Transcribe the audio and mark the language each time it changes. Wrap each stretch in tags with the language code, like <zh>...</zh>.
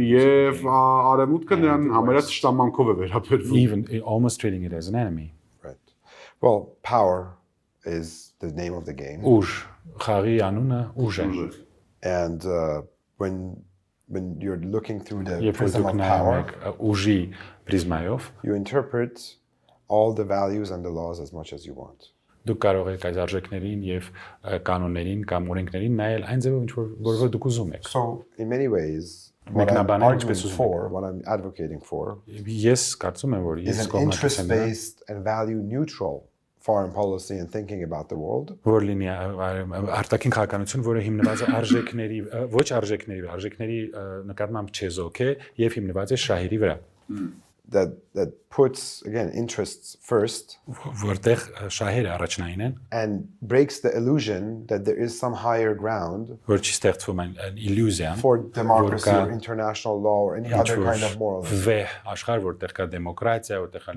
<hy>եւ արևմուտքը նրան համարյա ճշտամանքով է վերաբերվում։</hy> <en>even almost treating it as an enemy. Right. Well, power is the name of the game.</en> <hy>Ուժ, խաղի անունը ուժ է։</hy> <en>And when you're looking through the</en> <hy>Երբ որ</hy> <en>prism</en> <hy>դուք</hy> <en>of</en> <hy>նայում</hy> <en>power,</en> <hy>եք ուժի պրիզմայով,</hy> <en>you interpret all the values and the laws as much as you want.</en> <hy>դուք կարող եք այս արժեքներին եւ կանոններին կամ օրենքներին նայել այն ձևով ինչ որ դուք ուզում եք։</hy> <en>So, in many ways, what I'm</en> <hy>Մեկնաբանել</hy> <en>arguing</en> <hy>ինչպես ուզում եք։</hy> <en>for, what I'm advocating for,</en> <hy>Ես կարծում եմ, որ</hy> <en>is</en> <hy>ես</hy> <en>an</en> <hy>կողմնակից եմ</hy> <en>interest-based and value-neutral foreign policy and thinking about the world.</en> <hy>Որ լինի արտաքին քաղաքականություն, որը հիմնված է արժեքների, ոչ արժեքների նկատմամբ չեզոք է եւ հիմնված է շահերի վրա։</hy> <en>That puts again interests first</en> <hy>Որտեղ շահերը առաջնային են,</hy> <en>and breaks the illusion that there is some higher ground</en> <hy>որ չի ստեղծվում այն իլյուզիան</hy> <en>for democracy or international law or any other kind of moralism.</en> <hy>Վեհ աշխարհ, որտեղ կա դեմոկրատիա, որտեղ կա</hy>